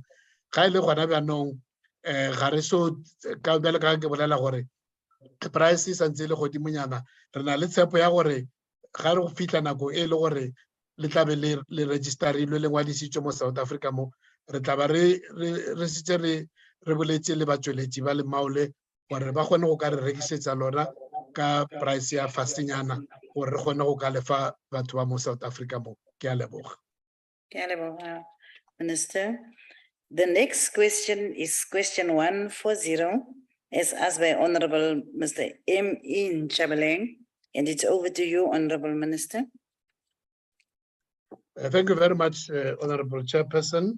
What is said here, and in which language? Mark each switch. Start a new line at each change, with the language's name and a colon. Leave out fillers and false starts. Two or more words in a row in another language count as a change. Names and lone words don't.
Northern Sotho: Ga e le gona bjanong ga re so ka bjale ka ke bolela gore price e santse e le godimonyana, re na le tshepo ya gore ga re go fitlha nako e le gore le tlabe le registerilwe le ngwadisitswe mo South Africa mo, re tla ba re setse re boletse le batsweletsi ba lemao le gore ba kgone go ka re rekisetsa lona ka price ya fasenyana gore re kgone go ka lefa batho ba mo South Africa mo. Ke a leboga. Ke a leboga, Minister.
English: The next question is question 140, as asked by Honorable Mr. M.E. Chabeleng, and it's over to you, Honorable Minister. Thank you very much, Honorable Chairperson.